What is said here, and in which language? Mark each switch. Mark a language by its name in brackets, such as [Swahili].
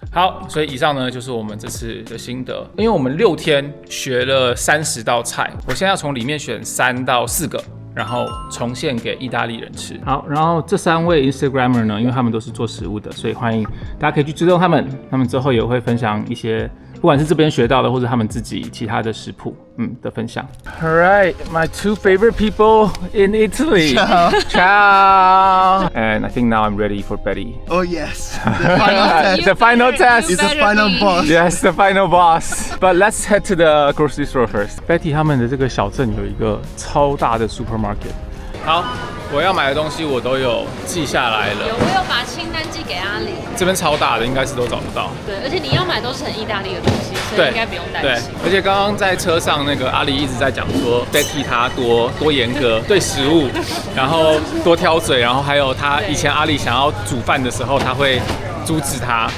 [Chinese] 好，所以以上呢就是我们这次的心得，因为我们6天学了30道菜，我现在要从里面选3到4个。然后重现给意大利人吃。好，然后这3位 Instagrammer 呢，因为他们都是做食物的，所以欢迎大家可以去追踪他们。他们之后也会分享一些，不管是这边学到的，或者他们自己其他的食谱，的分享。 [English] All right, my 2 favorite people in Italy. Ciao. Ciao. And I think now I'm ready for Betty. Oh yes, the final test. The final test is the final boss. Yes, the final boss. But let's head to the grocery store first. [Chinese] Betty 他们的这个小镇有一个超大的 supermarket。好，我要买的东西我都有记下来了。我有把清单寄给阿里。这边超大的，应该是都找不到。对，而且你要买都是很意大利的东西，所以应该不用担心。对，而且刚刚在车上那个阿里一直在讲说 Betty 她多严格对食物，然后多挑嘴，然后还有她以前阿里想要煮饭的时候，她会阻止他，